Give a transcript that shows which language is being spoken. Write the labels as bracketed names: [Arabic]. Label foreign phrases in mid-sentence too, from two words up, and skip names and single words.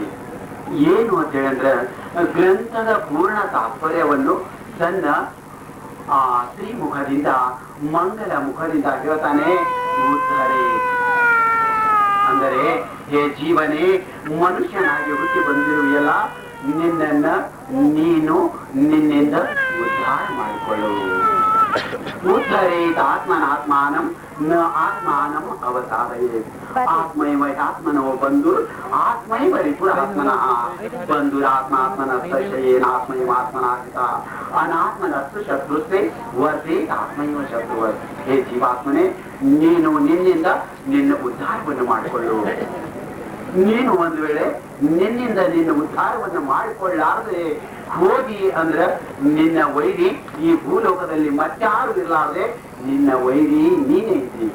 [Kannada] ಏನು ಅಂತ ಹೇಳಿದ್ರೆ, ಗ್ರಂಥದ ಪೂರ್ಣ ತಾತ್ಪರ್ಯವನ್ನು ತನ್ನ ಶ್ರೀಮುಖದಿಂದ, ಮಂಗಲ ಮುಖದಿಂದ ಹೇಳ್ತಾನೆ. ಉದ್ಧರೆ ಅಂದರೆ, ಹೇ ಜೀವನೇ, ಮನುಷ್ಯನಾಗಿ ಹುಟ್ಟಿ ಬಂದಿರುವೆಯಲ್ಲ, ನಿನ್ನನ್ನ ನೀನು ನಿನ್ನಿಂದ ಉದ್ಧಾರ ಮಾಡಿಕೊಳ್ಳು. [Sanskrit] ಉದ್ಧರೇತ್ ಆತ್ಮನಾತ್ಮಾನಂ ನ ಆತ್ಮಾನಂ ಅವಸಾದಯೇ. ಆತ್ಮೈವ ಆತ್ಮನೋ ಬಂಧು ಆತ್ಮೈವ ರಿಪುರಾತ್ಮನಃ ಬಂಧುರಾತ್ಮಾತ್ಮನಸ್ತೇನಾತ್ಮೈವ ಆತ್ಮನಾಹಿತ ಅನಾತ್ಮನಸ್ತು ಶತ್ರುಸ್ತೆ ವರ್ಧೇತ್ ಆತ್ಮೈವ ಶತ್ರುವರ್. [Kannada] ಹೇ ಜೀವಾತ್ಮನೇ, ನೀನು ನಿನ್ನಿಂದ ನಿನ್ನ ಉದ್ಧಾರವನ್ನು ಮಾಡಿಕೊಳ್ಳು. ನೀನು ಒಂದು ವೇಳೆ ನಿನ್ನಿಂದ ನಿನ್ನ ಉದ್ಧಾರವನ್ನು ಮಾಡಿಕೊಳ್ಳಾರದೆ ಹೋಗಿ ಅಂದ್ರೆ ನಿನ್ನ ವೈರಿ ಈ ಭೂಲೋಕದಲ್ಲಿ ಮತ್ತಾರು ಇರಲಾರದೆ ನಿನ್ನ ವೈರಿ ನೀನೇ ಇದ್ದಿ.